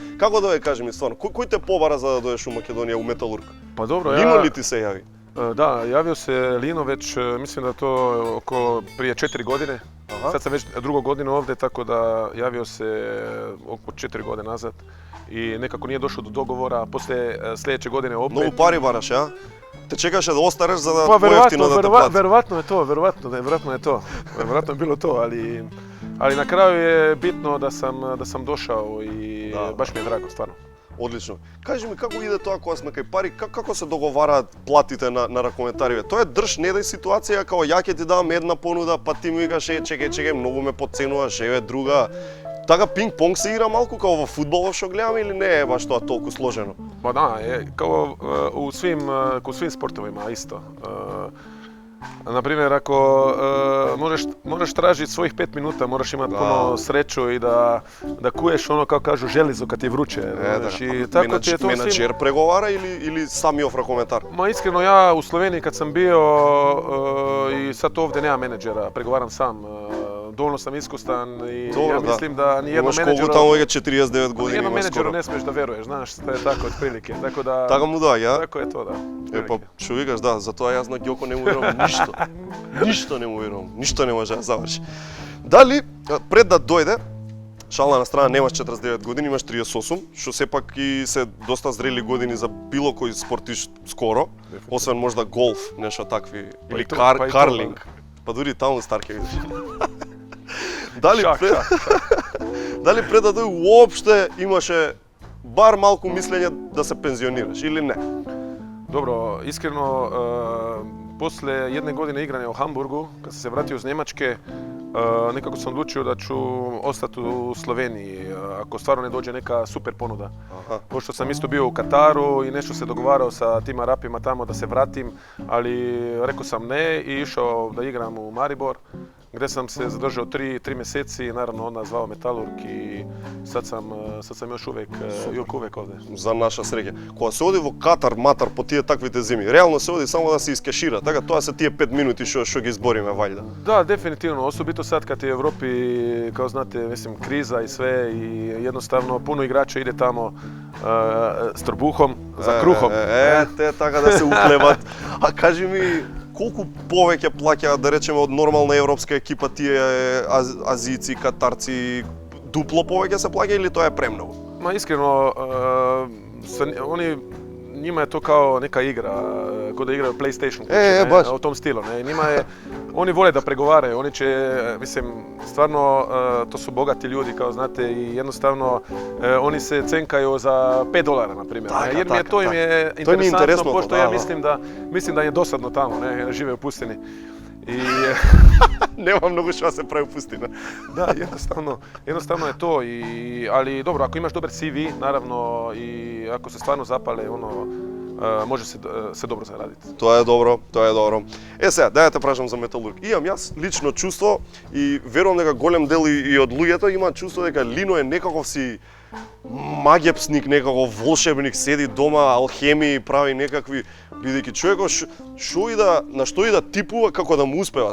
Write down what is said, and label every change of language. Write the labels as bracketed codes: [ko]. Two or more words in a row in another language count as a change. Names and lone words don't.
[mk] Како дое, кажи ми стварно, кој те побара за да доеш у Македонија, у Металург? Па добро, Лино ли ти се јави? [sr] Да, јавио се Лино веќе, мислим да то око прije 4 години. [mk] Аха. [sr] Сад сам веќе друга година овде, тако да јавио се око 4 години назад и некако nije došlo do dogovora, после следеće godine opet. [mk] Многу пари бараш, а? Те чекаше да остареш за да [sr] Pa [mk] поевтино да те плати. [sr] verovatno je to, verovatno je bilo to, ali na kraju je bitno da sam došao i Da. baš mi je drago, stvarno. [mk] Одлично. Кажи ми како иде тоа кога сме кај пари, како се договараат платите на ракометариве? Тоа е држ не дај ситуација како ја ќе ти давам една понуда, па ти ми викаш чекај, многу ме подценуваш, еве друга. Така пинг-понг се игра малку како во фудбалот што гледаме или не е баш тоа толку сложено? [sr] Pa da, kao u svim sportovima isto. Na primjer, ako možeš tražiti svojih 5 minuta, moraš imati puno sreću i da kuješ ono, kao kažu, želizo kad ti je vruće. Tako ti je to [mk] Менаџер преговара или самиот ракометар? [sr] Ma iskreno, ja u Sloveniji kad sam bio i sad ovdje nema menadžera, pregovaram sam. Dovoljno sam iskustan i ja mislim da nijednom menadžeru... [mk] Колку таму е 49 години [sr] Nijednom [mk] има [sr] menadžeru [mk] скоро. [sr] ne smiješ da veruješ, znaš, to je tako otprilike. Tako da... [mk] Така му доаѓа? [sr] Tako je to, da. [mk] Па што викаш, да, затоа јас на Ѓоко не му верувам ништо. Ништо не му верувам, ништо не може да заврши. Дали пред да дојде, шала на страна, немаш 49 години, имаш 38, што сепак и се доста зрели години за било кој спортист скоро, освен можда голф, нешто такви, или карлинг. Па дури таму стар ќе видиш. Дали пред да дојде уопште имаше бар малку мислење да се пензионираш или не? [sr] Dobro, iskreno, posle jedne godine igranja u Hamburgu, kad sam se vratio iz Njemačke, nekako sam odlučio da ću ostati u Sloveniji, ako stvarno ne dođe neka super ponuda. Pošto sam isto bio u Kataru i nešto se dogovarao sa tim Arapima tamo da se vratim, ali rekao sam ne i išao da igram u Maribor, gdje sam se zadržao 3 mjeseci, naravno onda zvao Metalurg i sad sam još uvek ovdje. [mk] За наша среќа. Кога се оди во Катар, Матар по тие таквите зими, реално се оди само да се искешира, така тоа се тие 5 минути што ги избориме ваljda. [sr] Da, definitivno, osobito sad kad je u Europi, kao znate, mislim, kriza i sve i jednostavno puno igrača ide tamo s trbuhom, za kruhom. [mk] Те така да се уклеват. А кажи ми, колку повеќе плаќаат, да речеме, од нормална европска екипа тие азијци, катарци, дупло повеќе се плаќа или тоа е премногу? [sr] Ma iskreno, njima je to kao neka igra, ko da igraju PlayStation kuće, baš. u tom stilu. Oni vole da pregovaraju, oni će, mislim, stvarno, to su bogati ljudi, kao znate, i jednostavno oni se cenkaju za $5, na primjer. Jer im je interesantno, pošto ja mislim da je dosadno tamo, žive u pustini. I [mk] Нема многу што да се прави пустина. [sr] da, jednostavno je to. Ali dobro, ako imaš dobar CV, naravno, i ako se stvarno zapale, može se dobro zaraditi. [mk] Тоа е добро, тоа е добро. Сега, дај да те прашам за Металург. Имам јас лично чувство и верувам дека голем дел и од луѓето има чувство дека Лино е некаков си магепсник, некаков волшебник, седи дома, алхемии, прави некакви, бидејќи човекот на што и да типува како да му успева.